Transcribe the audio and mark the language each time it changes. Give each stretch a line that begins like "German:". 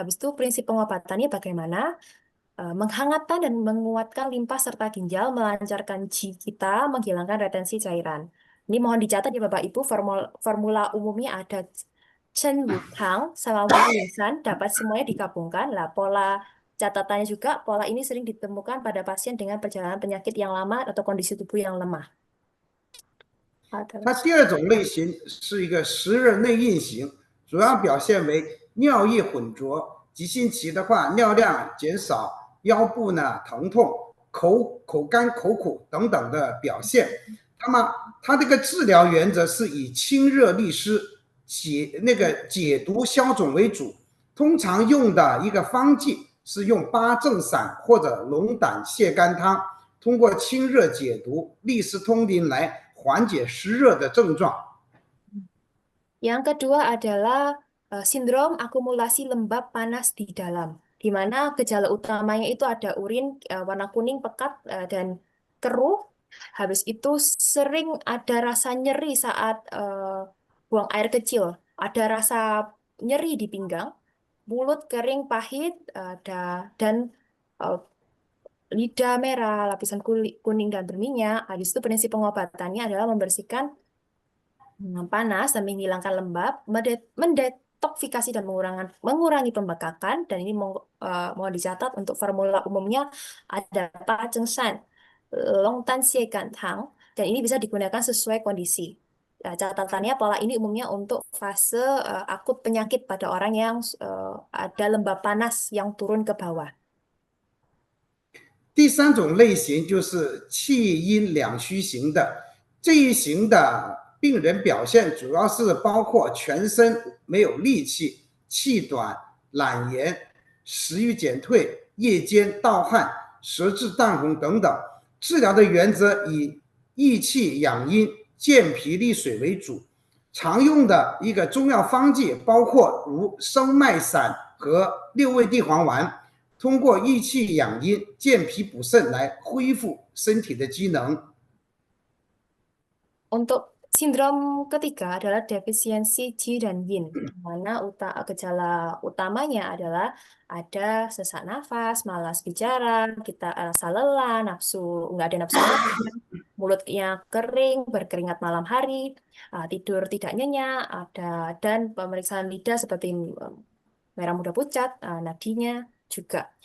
Indonesian: Habis itu prinsip pengobatannya bagaimana? Menghangatkan dan menguatkan limpa serta ginjal, melancarkan qi kita, menghilangkan retensi cairan. Ini mohon dicatat ya Bapak Ibu, formula umumnya ada Chen Wu Tang sama Wu Lingsan, dapat semuanya digabungkan. Lah pola catatannya juga, pola ini sering ditemukan pada pasien dengan perjalanan penyakit yang lama atau kondisi tubuh yang lemah.
Chinese: 它第2种类型是一个湿热内蕴型，主要表现为尿液混浊，急性期的话尿量减少，腰部呢疼痛，口干口苦等等的表现。那么它这个治疗原则是以清热利湿、解毒消肿为主，通常用的一个方剂是用八正散或者龙胆泻肝汤，通过清热解毒、利湿通淋来缓解湿热的症状。
Indonesian: Yang kedua adalah sindrom akumulasi lembab panas di dalam, di mana gejala utamanya itu ada urin warna kuning pekat dan keruh. Habis itu sering ada rasa nyeri saat buang air kecil, ada rasa nyeri di pinggang, mulut kering pahit, dan lidah merah, lapisan kuning dan berminyak. Habis itu prinsip pengobatannya adalah membersihkan panas dan menghilangkan lembab, mendetoksifikasi dan mengurangi pembekakan. Dan ini mau dicatat untuk formula umumnya ada Pa Cheng Shan, Long Tan Xie Gan Tang, dan ini bisa digunakan sesuai kondisi. Catatannya pola ini umumnya untuk fase akut penyakit pada orang yang ada lembab panas yang turun ke bawah.
Chinese: 第3种类型就是气阴两虚型的，这一型的病人表现主要是包括全身没有力气、气短、懒言、食欲减退、夜间盗汗、舌质淡红等等。治疗的原则以益气养阴、健脾利水为主，常用的一个中药方剂包括如生脉散和六味地黄丸，通过益气养阴、健脾补肾来恢复身体的机能。
Indonesian: Untuk sindrom ketiga adalah defisiensi Qi dan Yin, di mana gejala utamanya adalah ada sesak nafas, malas bicara, kita rasa lelah, nggak ada nafsu makan, mulutnya kering, berkeringat malam hari, tidur tidak nyenyak, dan pemeriksaan lidah seperti merah muda pucat, nadinya juga.